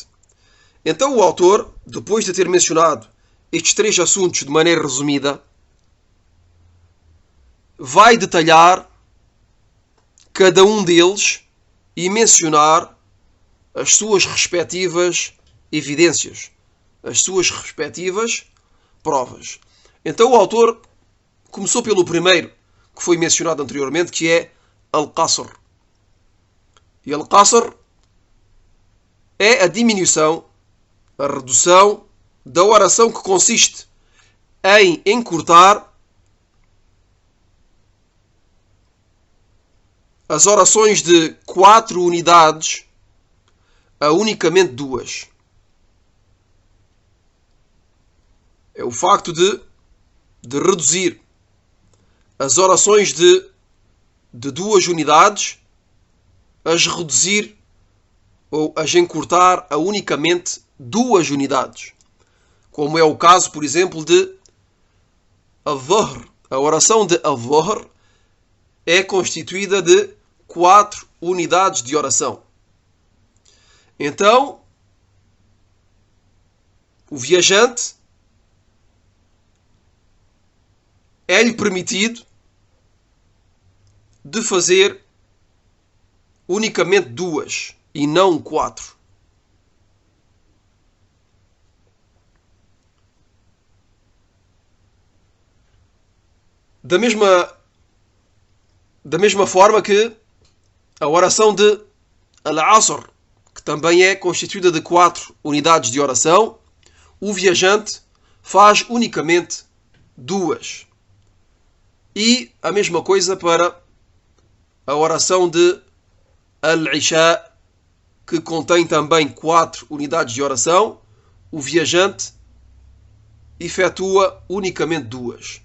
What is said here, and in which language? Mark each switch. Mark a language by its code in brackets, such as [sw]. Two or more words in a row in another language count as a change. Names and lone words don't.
[pt] Então o autor, depois de ter mencionado estes 3 assuntos de maneira resumida, vai detalhar cada um deles e mencionar as suas respectivas evidências, as suas respectivas provas. Então o autor começou pelo primeiro, que foi mencionado anteriormente, que é al-qasr. E al-qasr é a diminuição, a redução da oração, que consiste em encurtar as orações de 4 unidades a unicamente 2. É o facto de reduzir as orações de 2 unidades, as reduzir ou as encurtar a unicamente 2 unidades. Como é o caso, por exemplo, de al-dhuhr. A oração de al-dhuhr é constituída de 4 unidades de oração. Então, o viajante é-lhe permitido de fazer unicamente 2 e não 4. Da mesma forma que a oração de al-asr, que também é constituída de 4 unidades de oração, o viajante faz unicamente 2. E a mesma coisa para a oração de al-isha, que contém também 4 unidades de oração, o viajante efetua unicamente 2.